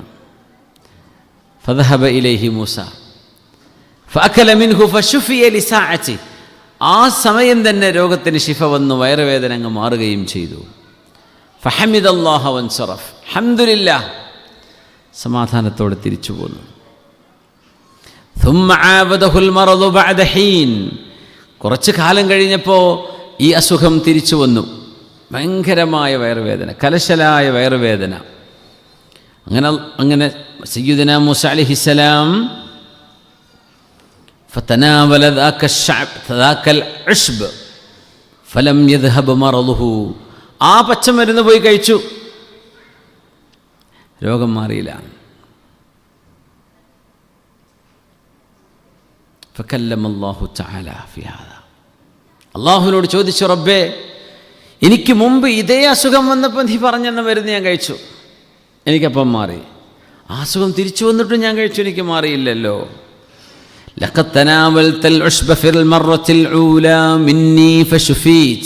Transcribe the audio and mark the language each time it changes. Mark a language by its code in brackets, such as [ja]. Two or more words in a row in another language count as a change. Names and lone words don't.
[ar] فذهب إليه موسى فأكل منه فشفي لساعته. [ml] ആ സമയം തന്നെ രോഗത്തിന് ശിഫ വന്നു, വയറുവേദന അങ്ങ് മാറുകയും ചെയ്തു. [ar] فحمد الله وانصرف. [ml] അൽഹംദുലില്ലാഹ്, സമാധാനത്തോടെ തിരിച്ചു പോന്നു. [ar] ثم عابده المرض بعد حين. [ml] കുറച്ച് കാലം കഴിഞ്ഞപ്പോൾ ഈ അസുഖം തിരിച്ചു വന്നു. ഭയങ്കരമായ വയറുവേദന, കലശലായ വയറുവേദന. [ar] അങ്ങനെ سيدنا موسى عليه السلام فتناول ذاك العشب فلم يذهب مرضه. [ml] ആ പച്ചമരുന്ന് പോയി കഴിച്ചു, രോഗം മാറിയില്ല. [ar] فكلم الله تعالى في هذا. [ml] അള്ളാഹുവിനോട് ചോദിച്ചു, റബ്ബേ, എനിക്ക് മുമ്പ് ഇതേ അസുഖം വന്നപ്പോൾ നീ പറഞ്ഞെന്ന മരുന്ന് ഞാൻ കഴിച്ചു, എനിക്കപ്പം മാറി. ആ അസുഖം തിരിച്ചു വന്നിട്ടും ഞാൻ കഴിച്ചു, എനിക്ക് മാറിയില്ലല്ലോ. [ar] لقد تناولت العشب في المرة الأولى مني فشفيت.